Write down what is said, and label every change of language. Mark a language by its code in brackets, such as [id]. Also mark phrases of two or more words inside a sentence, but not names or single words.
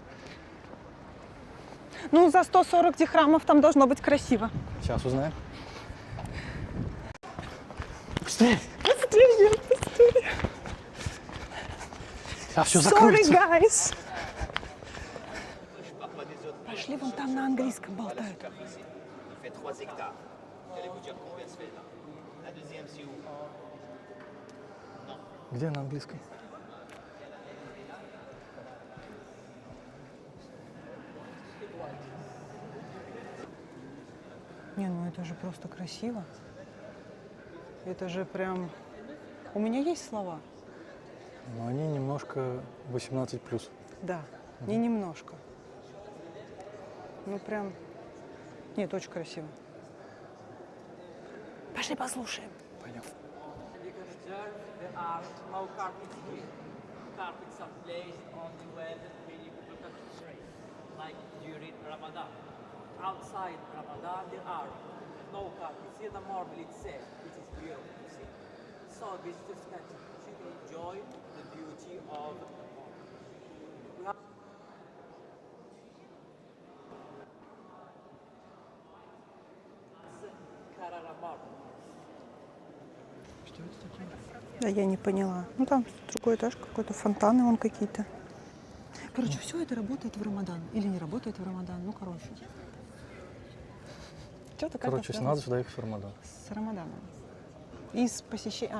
[ru] Ну, за 140 дирхамов там должно быть красиво. Сейчас узнаем. Быстрее! Быстрее. Сейчас все Sorry, закроется. guys. Пошли вон там на английском болтают. [fr] fait 3 hectares. Allez-vous dire combien se fait là? La deuxième, c'est où? [ru] Где на английском? Не, ну это же просто красиво. Это же прям... У меня есть слова? Но они немножко 18+. Да, не немножко. Ну прям... Нет, очень красиво. Пошли послушаем. Пойдем. [en] You can observe there are no carpets here. Carpets are placed only when really people can pray, like during Ramadan. Outside Ramadan there are no carpets. Here the marble itself, which is beautiful to see. So visitors can enjoy the beauty of the marble. We have Carrara marble. [ru] Да, я не поняла. Ну там другой этаж какой-то, фонтаны вон какие-то. Короче, все это работает в Рамадан. Или не работает в Рамадан, ну короче. Что-то как-то Короче, связано надо сюда ехать в Рамадан. с Рамаданом. И с посещением...